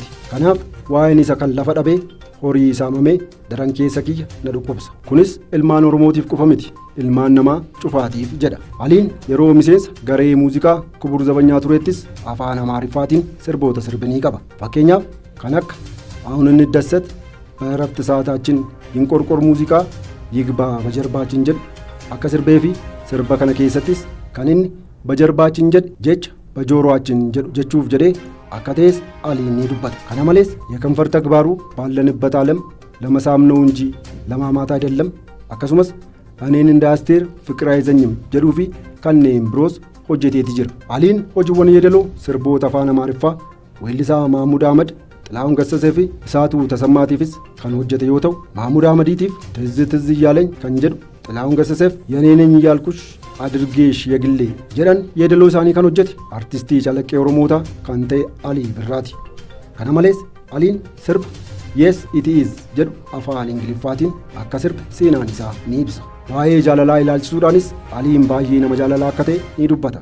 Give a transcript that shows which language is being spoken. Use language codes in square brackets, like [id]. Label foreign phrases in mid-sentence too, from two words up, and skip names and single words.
[om] Kanaaf waa'een isa kan lafa dhabee horii saamamee daran keessa kiyya na dhukkubsa. Kunis ilmaan Oromootiif qofa miti ilmaan namaa cufaatiif jedha. Aliin yeroo miseensa garee muuziqaa Kubur Zabanyaa turettis afaan Amaariffaatiin sirboota sirbinii qaba. Fakkeenyaaf kan akka [am] አሁን እንደሰት በእረፍት ሰዓታችን ይንቆርቆር ሙዚቃ ይግባ በጀርባችን [om] jedhu akka sirbee fi sirba kana keessattis kan inni በጀርባችን jecha በጆሮአችን jedhu jechuuf jedhee akka ta'es Aliin ni dubbata. Kana malees [am] የከንፈር ተግባሩ ባለንበት ዓለም ለመሳም ነው እንጂ ለማማት አይደለም [om] akkasumas [am] እኔን እንደ አስቴር ፍቅር አይዘኝም [om] jedhuu fi kanneen biroos hojjeteeti jira. Aliin hojiiwwan yeedaloo sirboota afaan Amaariffaa weellisaa Mahmud Ahmad Xilaahun Gassasee fi Isaatu Tasammaatiifis kan hojjete yoo ta'u Mahmud Ahmadiitiif [am] ትዝ እያለኝ [om] kan jedhu Xilaahun Gassaseef [am] የኔ ነኝ እያልኩሽ አድርጌሽ የግሌ [om] jedhan yeedaloo isaanii kan hojjete artistii calaqqee Oromootaa kan ta'e Alii Birraati. Kana malees Aliin sirba Yes It Is jedhu afaan Ingiliffaatiin akka sirba seenaan isaa ni ibsa. Waa'ee jaalalaa ilaalchisuudhaanis Aliin baay'ee nama jaalalaa akka ta'e ni dubbata.